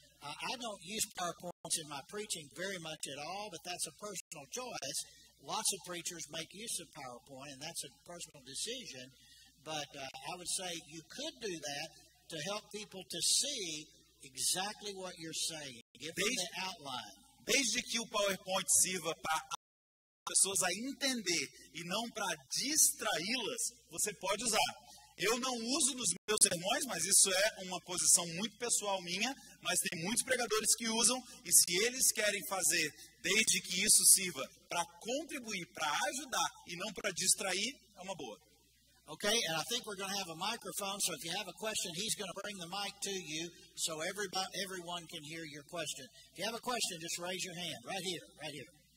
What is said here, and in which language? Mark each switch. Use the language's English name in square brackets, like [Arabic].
[English] I don't use PowerPoints in my preaching very much at all, but that's a personal choice. Lots of preachers make use of PowerPoint, and that's a personal decision. But I would say you could do that to help people to see exactly what you're saying. Give them the outline. [Portuguese] Desde que o PowerPoint sirva para pessoas a entender e não para distraí-las, você pode usar. Eu não uso nos meus sermões, mas isso é uma posição muito pessoal minha, mas tem muitos pregadores que usam, e se eles querem fazer, desde que isso sirva para contribuir, para ajudar e não para distrair, é uma boa. [English] Okay, and I think we're going to have a microphone, so if you have a question, he's going to bring the mic to you so everyone can hear your question. If you have a question, just raise your hand right here, right here.